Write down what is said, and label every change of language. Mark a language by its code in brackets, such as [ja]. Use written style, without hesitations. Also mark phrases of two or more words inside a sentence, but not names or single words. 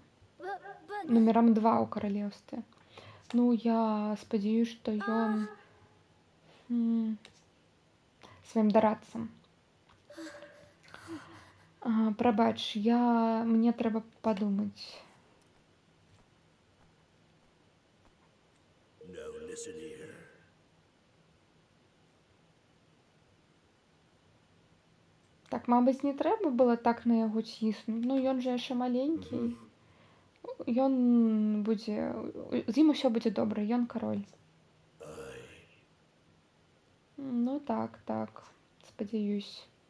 [be] Нумерам 2 ў каралеўстве. Ну, я спадзяюся, што ён сваім дарадцам. Прабач, мне трэба падумаць. [en] No, listen here. [be] Так, мабыць, не трэба было так на яго ціснуць. Ну, ён жа яшчэ маленькі. Ён будзе... З ім усё будзе добра, ён кароль. Ну, так, спадзяюсь.